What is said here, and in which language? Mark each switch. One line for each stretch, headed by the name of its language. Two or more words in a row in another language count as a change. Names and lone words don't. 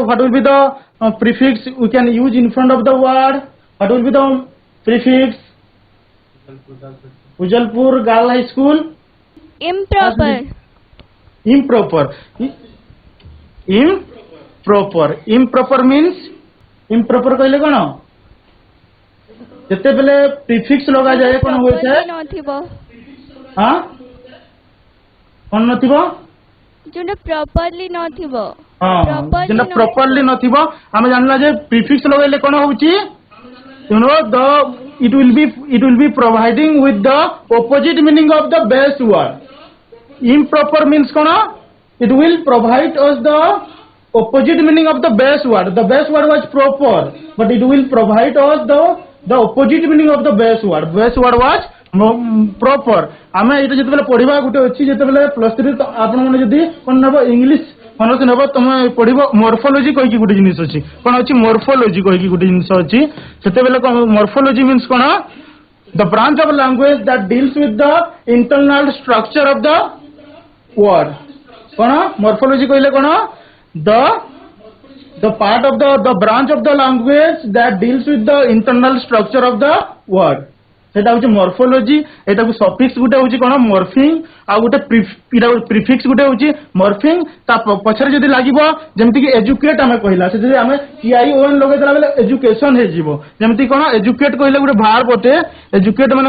English: What will be the prefix we can use in front of the word? What will be the prefix? Ujalpur Girl High School. Improper. Improper. Improper means improper
Odia: କହିଲେ କଣ ଯେତେ ବେଳେ ପ୍ରିଫିକ୍ସ ଲଗା ଯାଏ କଣ ହୁଏ ଛି नथिबो ହଁ କଣ ନଥିବ ଯେଉଁ ପ୍ରପର୍ଲି ନଥିବ ହଁ ଯେଉଁ ପ୍ରପର୍ଲି ନଥିବ ଆମେ ଜାଣିଲା ଯେ ପ୍ରିଫିକ୍ସ ଲଗାଇଲେ କଣ ହେଉଛି
English: you know it will be providing with the opposite meaning of the base word. Improper means kono it will provide us the opposite meaning of the base word. The base word was proper, but it will provide us the opposite meaning of the base word. Base word was proper.
Odia: ଆମେ ଏଟା ଯେତେ ବେଳେ ପଢ଼ିବା ଗୋଟେ ଅଛି ଯେତେ ବେଳେ ପ୍ଲସ 3 ତ ଆପଣ ମାନେ ଯଦି କଣ ନବ ଇଂଲିଶ ମନ ରଖି ନବ ତୁମ ପଢ଼ିବ ମର୍ଫୋଲୋଜି କହି କି ଗୋଟେ ଜିନିଷ ଅଛି କଣ ଅଛି ମର୍ଫୋଲୋଜି କହି କି ଗୋଟେ ଜିନିଷ ଅଛି ସେତେ ବେଳେ
English: morphology means
Odia: କଣ
English: the branch of language that deals with the internal structure of the word
Odia: କଣ ମର୍ଫୋଲୋଜି କହିଲେ କଣ
English: the part of the branch of the language that deals with the internal structure of the word
Odia: ସେଟା ହେଉଛି ମର୍ଫୋଲୋଜି ଏଟା କୁ ସଫିକ୍ସ ଗୋଟେ ହେଉଛି କଣ ମର୍ଫିଙ୍ଗ ଆଉ ଗୋଟେ ପ୍ରିଫିକ୍ସ ଗୋଟେ ହେଉଛି ମର୍ଫିଙ୍ଗ ତା ପଛରେ ଯଦି ଲାଗିବ ଯେମିତି କି ଏଜୁକେଟ ଆମେ କହିଲା ସେ ଯଦି ଆମେ ଟିଆଇଓଏନ ଲଗେଇ ଦେଲା ବେଳେ ଏଜୁକେସନ ହୋଇ ଯିବ ଯେମିତି କଣ ଏଜୁକେଟ କହିଲା ଗୋଟେ ଭାର ପଟେ ଏଜୁକେଟ ମାନେ